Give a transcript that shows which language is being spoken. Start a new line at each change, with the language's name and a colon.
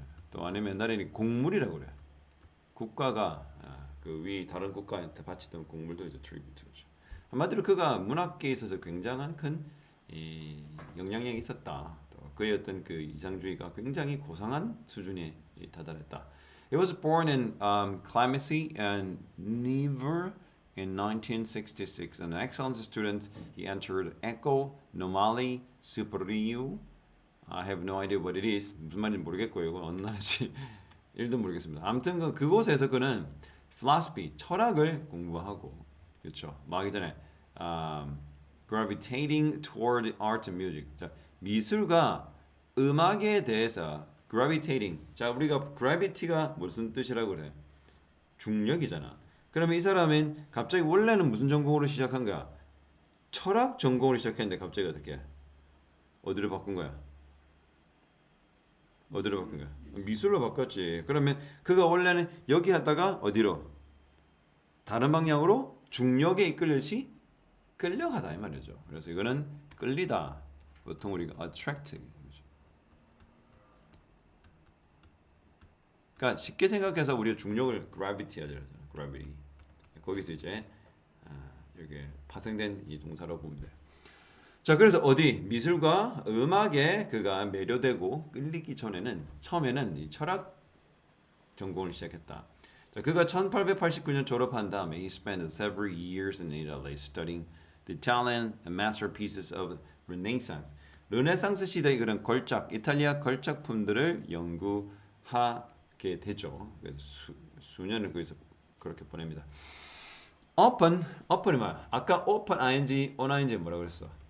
Korean: 또 아니면 옛날에는 곡물이라고 그래요. 국가가 그 위 다른 국가한테 바치던 곡물도 이제 트리뷰트죠. 한마디로 그가 문학계에 있어서 굉장한 큰 영향력이 있었다. 또 그의 어떤 그 이상주의가 굉장히 고상한 수준에 다다랐다.
English: He was born in Clamecy and Nevers in 1966. An excellent student, he entered École Normale Supérieure. I have no idea what it is.
Korean: 무슨 말인지 모르겠고요. 이거 어느 나라인지 1도 모르겠습니다. 아무튼 그곳에서 그는 philosophy, 철학을 공부하고 그렇죠. 하기 전에
English: gravitating toward art and music.
Korean: 자, 미술과 음악에 대해서 gravitating. 자, 우리가 gravity가 무슨 뜻이라고 그래? 중력이잖아. 그러면 이 사람은 갑자기 원래는 무슨 전공으로 시작한 거야? 철학 전공으로 시작했는데 갑자기 어떻게? 어디로 바꾼 거야? 어디로 바꾼 거야? 미술로 바꿨지. 그러면 그가 원래는 여기 하다가 어디로? 다른 방향으로 중력에 이끌듯이 끌려가다 이 말이죠. 그래서 이거는 끌리다. 보통 우리가 attract. 그러니까 쉽게 생각해서 우리가 중력을 gravity 하잖아요. gravity. 거기서 이제 이게 파생된 이 동사로 보면 돼요. 자, 그래서 어디 미술과 음악에 그가 매료되고 끌리기 전에는 처음에는 이 철학 전공을 시작했다. 자, 그가 1889년 졸업한 다음에
English: he spent several years in Italy studying the Italian masterpieces of Renaissance.
Korean: 르네상스 시대의 그런 걸작, 이탈리아 걸작품들을 연구하게 되죠. 수년을 거기서 그렇게 보냅니다. open이 뭐야? 아까 open ing, on ing 뭐라고 그랬어?